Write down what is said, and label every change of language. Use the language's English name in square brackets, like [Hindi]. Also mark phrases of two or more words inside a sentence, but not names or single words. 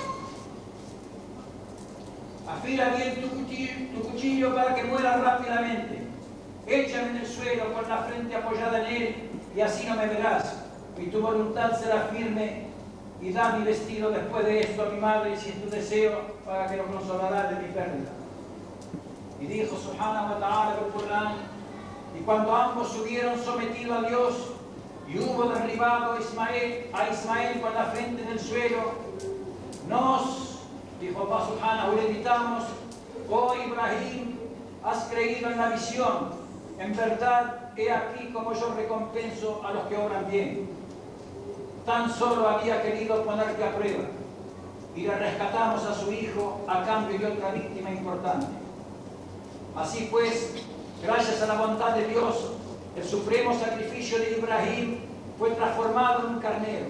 [Spanish] Afila bien tu cuchillo para que muera rápidamente. Échame en el suelo con la frente apoyada en él y así no me verás. Y tu voluntad será firme, y da mi vestido después de esto a mi madre si es tu deseo, para que lo consolará de mi pérdida. Y dijo [Arabic] سبحانه وتعالى [Spanish] del Corán: y cuando ambos se hubieron sometido a Dios y hubo derribado a Ismael con la frente en el suelo, dijo [Arabic] الله سبحانه, [Spanish] le gritamos: oh Ibrahim, has creído en la visión. En verdad, he aquí como yo recompenso a los que obran bien. Tan solo había querido ponerte a prueba, y le rescatamos a su hijo a cambio de otra víctima importante. Así pues, gracias a la bondad de Dios, el supremo sacrificio de Ibrahim fue transformado en un carnero.